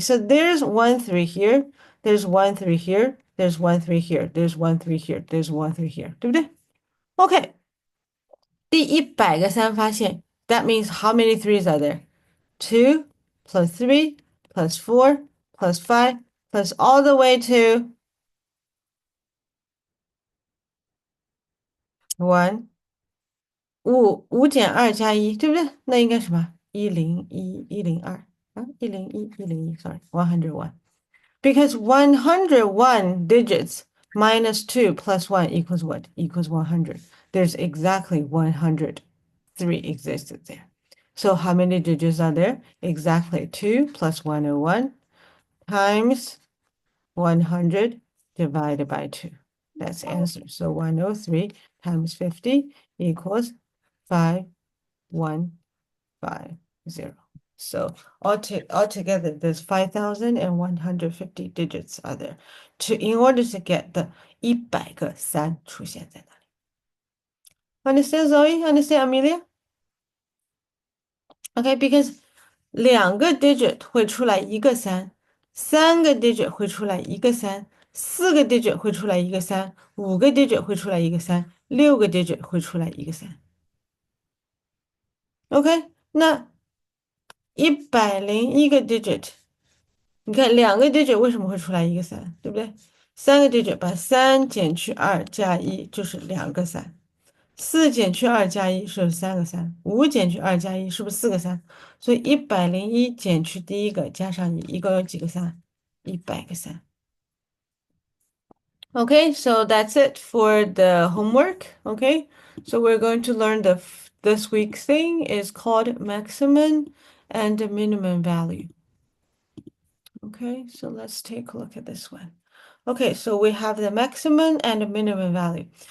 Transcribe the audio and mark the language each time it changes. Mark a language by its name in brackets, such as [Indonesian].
[English] So there's 1 3 here, there's 1 3 here, there's 1 3 here, there's 1 3 here, there's 1 3 here, [Chinese] 对不对 [English] OK, [Chinese] 第100个3发现 [English] that means how many threes are there? 2 plus 3 plus 4 plus 5 plus all the way to 1 [Chinese] 五减2加1，对不对？那应该什么？101、102啊，101、101， [English] sorry, [Chinese] 101. [English] Because 101 digits minus 2 plus 1 equals what? Equals 100. There's exactly 103 existed there. So how many digits are there? Exactly 2 plus 101 times 100 divided by 2. That's the answer. So 103 times 50 equals 5150. So altogether, there's 5,150 digits are there. In order to get the [Chinese] 100个3出现在哪里 [English] Understand, Zoe? Understand, Amelia? Okay, because [Chinese] 2个 digit 会出来1个3 3个 digit 会出来1个3 4个 digit 会出来1个3 5个 digit 会出来1个3 6个 digit 会出来1个3 OK，那101个 digit，你看2个 digit 为什么会出来1个3，对不对？3个 digit 把3减去2加1就是2个3 4减去2加1是3个3 5减去2加1是不是4个3所以101减去第一个加上1一共有几个3 100个3 [English] Okay, so that's it for the homework. Okay, so we're going to learn this week's thing is called maximum and minimum value. Okay, so let's take a look at this one. Okay, so we have the maximum and minimum value.